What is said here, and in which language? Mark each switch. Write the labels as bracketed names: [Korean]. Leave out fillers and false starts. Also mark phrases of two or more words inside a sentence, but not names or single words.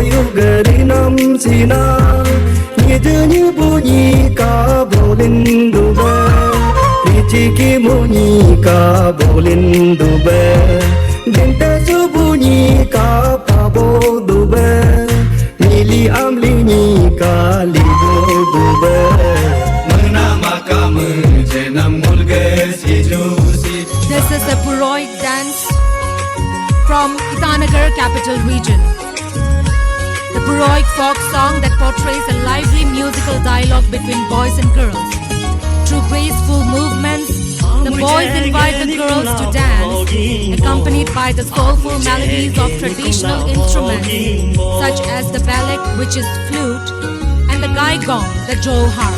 [Nyishi] yuga rinam sina, nidu Nyanyi bunyi kabolin dube Rijiki bunyi kabolin dube Dinta su bunyi kapabo dube Mili amlini kalibo dube Menama kamu jenam mulges ijusi. [English] This is the Purohik dance from Itanagar Capital Region. The Purohik folk song that portrays a lively musical dialogue between boys and girls. Through graceful movements, the boys invite the girls to dance, accompanied by the soulful melodies of traditional instruments such as the balak, which is flute, and the gaigong, the jol harp.